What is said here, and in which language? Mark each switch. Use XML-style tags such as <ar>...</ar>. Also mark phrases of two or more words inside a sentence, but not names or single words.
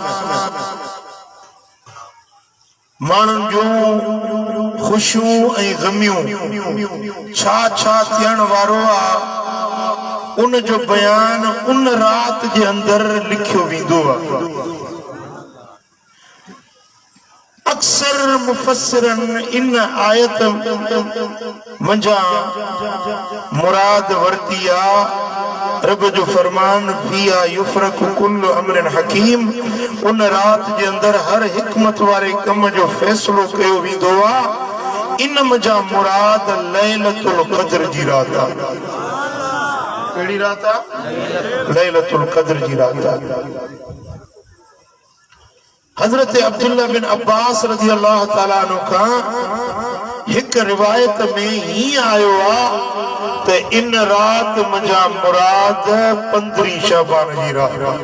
<sd>माण्हुनि जूं ख़ुशियूं ऐं ग़मियूं छा छा थियण वारो आहे उन जो बयान उन रात जे अंदर लिखियो वेंदो आहे। अक्सर मुफ़स्सिरन इन आयत मंझा मुराद वरती आहे रब जो फरमान</sd> <ar>فيها يفرق كل أمر حكيم</ar> <sd>उन रात जे अंदर हर हिकमत वारे कम जो फैसलो कयो वेंदो आहे। इन मंझा मुराद</sd> <ar>ليلة القدر</ar> <sd>जी रात आहे। कहिड़ी रात आहे?</sd> <ar>ليلة القدر</ar> <sd>जी रात आहे। हजरत अब्दुल्ला बिन अब्बास</sd> <ar>رضي الله تعالى عنه</ar> <sd>खां हिक रिवायत में ही आयो आहे त इन रात मंझा मुराद 15 शाबान जी रात</sd>